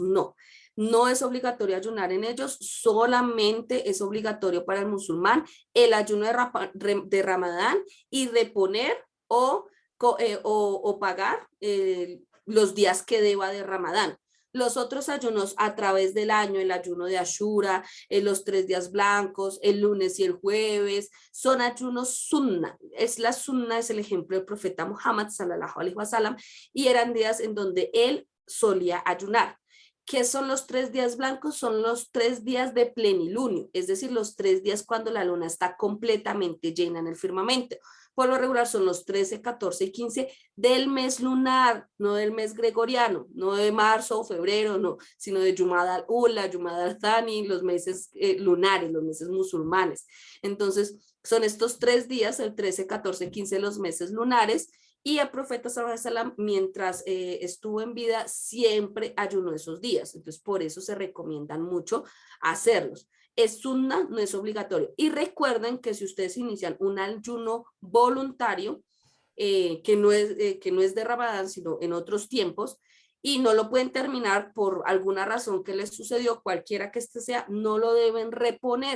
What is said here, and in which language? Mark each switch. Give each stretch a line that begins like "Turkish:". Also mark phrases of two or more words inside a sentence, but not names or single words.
Spanish: No, no es obligatorio ayunar en ellos, solamente es obligatorio para el musulmán el ayuno de Ramadán y reponer o pagar los días que deba de Ramadán. Los otros ayunos a través del año, el ayuno de Ashura, los 3 días blancos, el lunes y el jueves, son ayunos sunna. La sunna es el ejemplo del profeta Muhammad
Arabic: صلى الله عليه وسلم
Spanish: y eran días en donde él solía ayunar. ¿Qué son los 3 días blancos? Son los 3 días de plenilunio, es decir, los 3 días cuando la luna está completamente llena en el firmamento. Por lo regular son los 13, 14 y 15 del mes lunar, no del mes gregoriano, no de marzo o febrero, no, sino de Jumada al-Ula, Jumada al-Thani, los meses lunares, los meses musulmanes. Entonces, son estos 3 días, el 13, 14, 15, los meses lunares, Y el profeta
Arabic: صلى الله عليه وسلم,
Spanish: mientras estuvo en vida, siempre ayunó esos días. Entonces, por eso se recomiendan mucho hacerlos. Es sunna, no es obligatorio. Y recuerden que si ustedes inician un ayuno voluntario, que no es de Ramadán, sino en otros tiempos, y no lo pueden terminar por alguna razón que les sucedió, cualquiera que este sea, no lo deben reponer.